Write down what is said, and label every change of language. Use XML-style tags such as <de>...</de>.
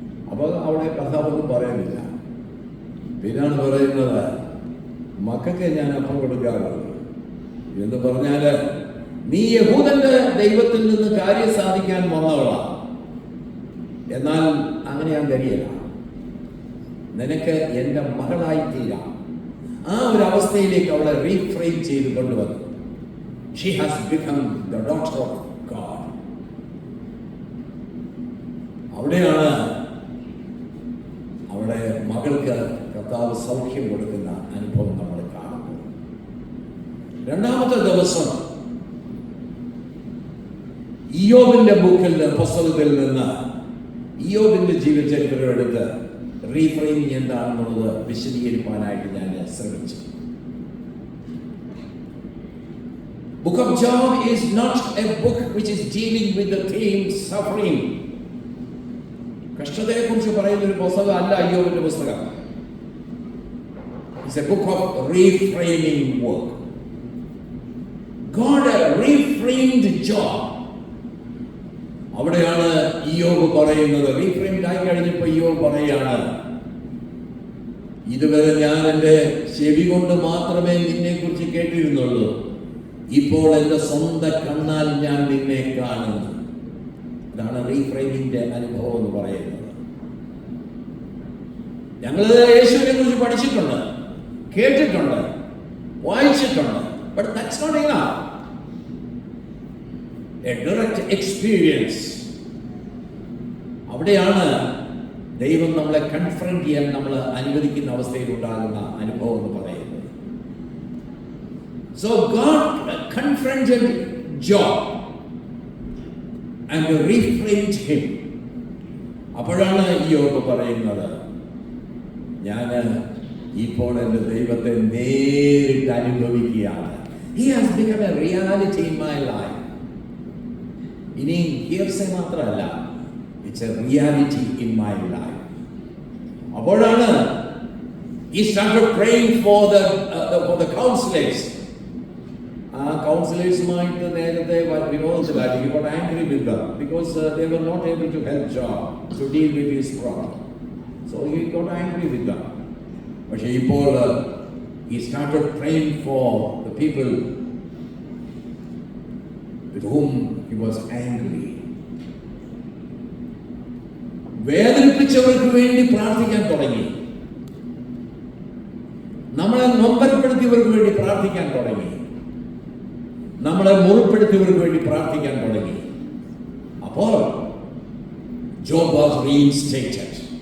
<ml>അപ്പോൾ അവിടെ കഥാപൊന്നും പറയുന്നില്ല. പിന്നാണ് പറയുന്നത്, മക്കൾക്ക് ഞാൻ അപ്പം കൊടുക്കാറുള്ളൂ എന്ന് പറഞ്ഞാല്, നീ യഹൂദന്റെ ദൈവത്തിൽ നിന്ന് കാര്യം സാധിക്കാൻ വന്നവളാ, എന്നാൽ അങ്ങനെ ഞാൻ കഴിയില്ല, നിനക്ക് എന്റെ മകളായി തീരാം. ആ ഒരു അവസ്ഥയിലേക്ക് അവളെ റീഫ്രെയിം ചെയ്ത് കൊണ്ടുവന്നു.</ml> <en>She has become the daughter of God.</en> <ml>അവിടെയാണ് അവിടെ മകൾക്ക് കർത്താവ് സൗഖ്യം കൊടുക്കുന്ന അനുഭവം നമ്മൾ കാണുന്നത്. രണ്ടാമത്തെ ദിവസം ഇയ്യോബിന്റെ പുസ്തകത്തിൽ നിന്ന് ഇയ്യോബിന്റെ ജീവചരിത്രം എടുത്ത് റീഫ്രെയിമിംഗ് എന്താണെന്നുള്ളത് വിശദീകരിക്കാനായിട്ട് ഞാൻ ശ്രമിച്ചു.</ml> <en>Book of Job is not a book which is dealing with the theme suffering.</en> <ml>കഷ്ടതയെ കുറിച്ച് പറയുന്ന ഒരു പുസ്തകം അല്ല ഇയ്യോബിന്റെ പുസ്തകം.</ml> <en>It's a book of reframing work. God reframed Job.</en> <ml>അവിടെയാണ് ഇയ്യോബ് പറയുന്നത്, റീഫ്രെയിംഡ് ആയി കഴിഞ്ഞപ്പോൾ ഇയ്യോബ് പറയാണ്, ഇതുവരെ ഞാൻ എൻ്റെ ചെവി കൊണ്ട് മാത്രമേ നിന്നെ കുറിച്ച് കേട്ടിരുന്നുള്ളൂ, ഇപ്പോൾ എൻ്റെ സ്വന്തം കണ്ണാൽ ഞാൻ നിന്നെ കാണുന്നു. ഇതാണ് റീഫ്രെയിമിന്റെ അനുഭവം എന്ന് പറയുന്നത്. ഞങ്ങൾ യേശുവിനെ കുറിച്ച് പഠിച്ചിട്ടുണ്ട്, കേട്ടിട്ടുണ്ട്, വായിച്ചിട്ടുണ്ട്.</ml> <en>But that's not enough. A direct experience.</en> <ml>അവിടെയാണ് ദൈവം നമ്മളെ കൺഫ്രണ്ട് ചെയ്യാൻ നമ്മൾ അനുവദിക്കുന്ന അവസ്ഥയിൽ ഉണ്ടാകുന്ന അനുഭവം എന്ന് പറയുന്നത്.</ml> <en>So God confronted Job and reframed him.</en> <ml>അപ്പോഴാണ് ഇയ്യോബ് പറയുന്നത്, ഞാൻ ഇപ്പോൾ എൻ്റെ ദൈവത്തെ നേരിട്ട് അനുഭവിക്കുകയാണ്.</ml> <en>He has become a reality in my life.</en> <ml>ഇനി ഹിയർസേ മാത്രമല്ല,</ml> <en>it's a reality in my life.</en> <ml>അപ്പോഴാണ്</ml> <en>he started praying for the counselors.</en> <ml>ആ കൗൺസിലേഴ്സുമായിട്ട് നേരത്തെ വിനോദത്തിലായി.</ml> <en>He got angry with them because they were not able to help John to deal with his problem. So he got angry with them.</en> <ml>പക്ഷേ ഇപ്പോൾ</ml> <en>he started praying for the people with whom he was angry.</en> <ml>വേദനിപ്പിച്ചവർക്ക് വേണ്ടി പ്രാർത്ഥിക്കാൻ തുടങ്ങി. നമ്മളെ നൊമ്പരപ്പെടുത്തിയവർക്ക് വേണ്ടി പ്രാർത്ഥിക്കാൻ തുടങ്ങി. നമ്മളെ മുറിപ്പെടുത്തിയവർക്ക് വേണ്ടി പ്രാർത്ഥിക്കാൻ തുടങ്ങി.</ml> <en>അപ്പോൾ Job was reinstated.</en>